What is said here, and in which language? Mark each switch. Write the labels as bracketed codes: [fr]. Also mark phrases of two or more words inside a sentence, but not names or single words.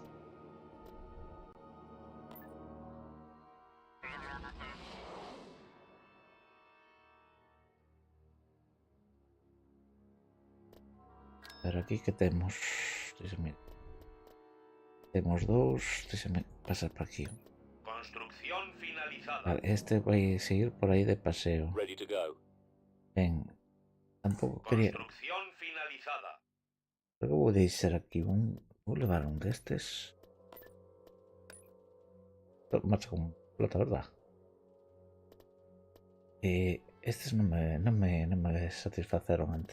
[gl] Pero aquí que temos? Déxame. Temos dous. Déxame pasar por aquí. [es] Construcción finalizada. [gl] Vale, este vai seguir por aí de paseo. [en] Ready to go. [gl] Ben. Tampouco quería. [es] Construcción finalizada. [gl] Creo que vou deixar aquí un. Vou levar un destes. [es] Marcha con flota, verdad? [gl] Estes non me satisfaceron antes.